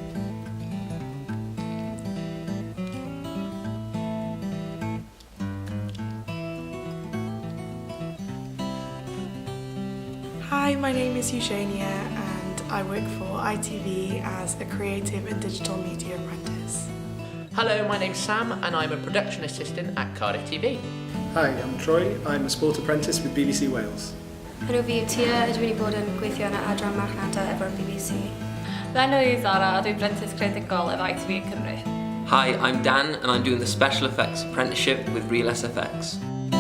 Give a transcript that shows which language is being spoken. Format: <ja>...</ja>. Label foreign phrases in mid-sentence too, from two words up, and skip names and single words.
<en>Hi, my name is Eugenia and I work for ITV as a Creative and Digital Media Apprentice. Hello, my name's Sam and I'm a Production Assistant at Cardiff TV. Hi, I'm Troy. I'm a Sport Apprentice with BBC Wales.</en> <cy>Enw fi yw Tia a dwi'n bod yn gweithio yn adran marchnata efo'r BBC. Enw fi Zara a dwi'n Prentis Creadigol efo ITV Cymru.</cy> <en>Hi, I'm Dan and I'm doing the Special Effects Apprenticeship with Real SFX.</en>